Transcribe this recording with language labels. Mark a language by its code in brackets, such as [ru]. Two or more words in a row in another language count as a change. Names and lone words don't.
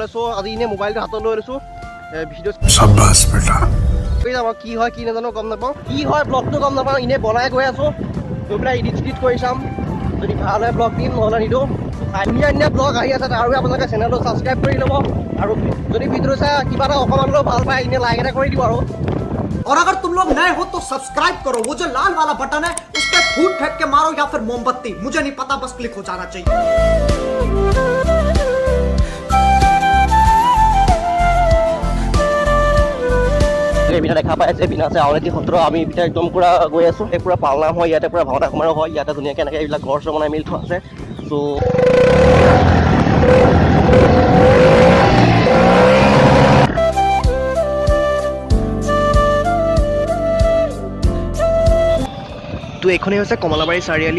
[as] চ' আজি এনেই মোবাইলটো হাতত লৈ লৈছোঁ, ভিডিঅ' কি হয় কি নাজানো, গম নাপাওঁ। কি হয় ব্লগটো গম নাপাওঁ, এনেই বনাই গৈ আছোঁ। গৈ পেলাই এডিট কৰি চাম, যদি ভাল হয় ব্লগ দিম, নহ'লে নিদিওঁ। ধুনীয়া ব্লগ আহি আছে, আৰু আপোনালোকে চেনেলটো ছাবস্ক্ৰাইব কৰি ল'ব। আৰু যদি ভিডিঅ' চাই কিবা এটা অকণমান হ'লেও ভাল পায়, এনেই লাইক এটা কৰি দিব। আৰু [hi] और अगर तुम लोग नए हो तो सब्सक्राइब करो, वो जो लाल वाला बटन है उस पर फूट फेंक के मारो या फिर मोमबत्ती, मुझे नहीं पता, बस क्लिक हो जाना चाहिए। [as] বিনা দেখা পাই আছে, বিনা আছে আউনীআটী সত্ৰ। আমি এতিয়া একদম পুৰা গৈ আছোঁ। পুৰা পালনাম হয় ইয়াতে, পুৰা ভাওনা সমাৰোহ হয় ইয়াতে। ধুনীয়াকৈ এনেকৈ এইবিলাক ঘৰ চৰ বনাই মেলি থোৱা আছে। চ' তো এইখনেই হৈছে কমলাবাৰী চাৰিআলি।